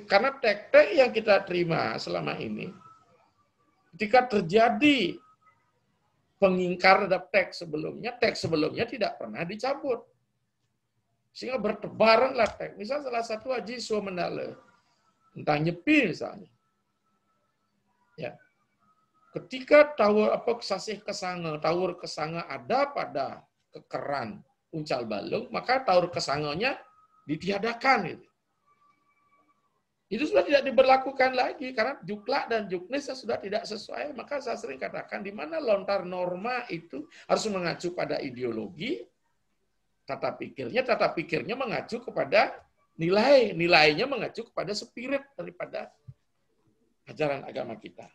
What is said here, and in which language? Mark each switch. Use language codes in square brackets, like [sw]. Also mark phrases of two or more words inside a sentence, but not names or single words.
[id] Karena tek-tek yang kita terima selama ini, ketika terjadi pengingkar terhadap teks sebelumnya tidak pernah dicabut. Sehingga bertebaranlah teks. Misal salah satu Haji Suwamendale, tentang nyepi misalnya. Ya. Ketika sasih kesanga, tawur kesanga ada pada kekeran uncal balung, maka tawur kesanganya ditiadakan. Itu sudah tidak diberlakukan lagi karena juklak dan juknis sudah tidak sesuai. Maka saya sering katakan di mana lontar norma itu harus mengacu pada ideologi, tata pikirnya mengacu kepada nilai, nilainya mengacu kepada spirit daripada ajaran agama kita.